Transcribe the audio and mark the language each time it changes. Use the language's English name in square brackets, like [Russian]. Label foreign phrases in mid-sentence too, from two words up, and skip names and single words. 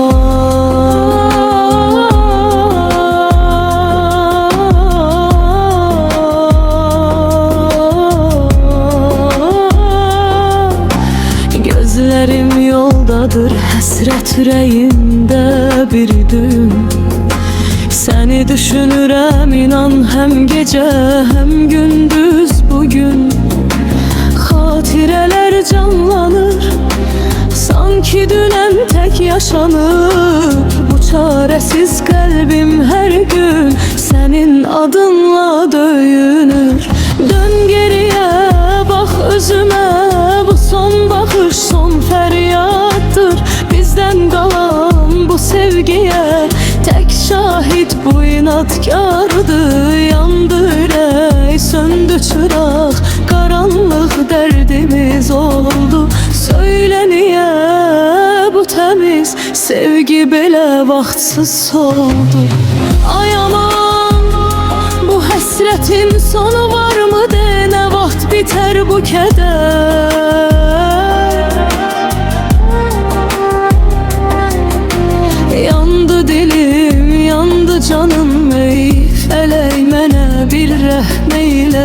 [Azerbaijani] Gözlerim yoldadır, həsrət ürəyimdə bir düğüm. Seni düşünürəm inan, həm gecə həm gündüz bugün. Xatirələr canlanır, sanki dünən tək yaşanır. Bu çarəsiz qəlbim hər gün sənin adınla döyünür. Dön geriyə, bax özümə, bu son baxış son fəryaddır. Bizdən qalan bu sevgiyə tek şahit bu inatkardı. Yandı ürək, söndü çıraq, [Turkish] karanlık derdimiz oldu. Söyle niye bu temiz sevgi [Azerbaijani] belə vaxtsız [Turkish] soldu? [Azerbaijani] Ay aman, bu həsrətin sonu varmı de, nə vaxt biter bu kədər? Yandı dilim, yandı canım, ey felek mənə bir rəhm eylə.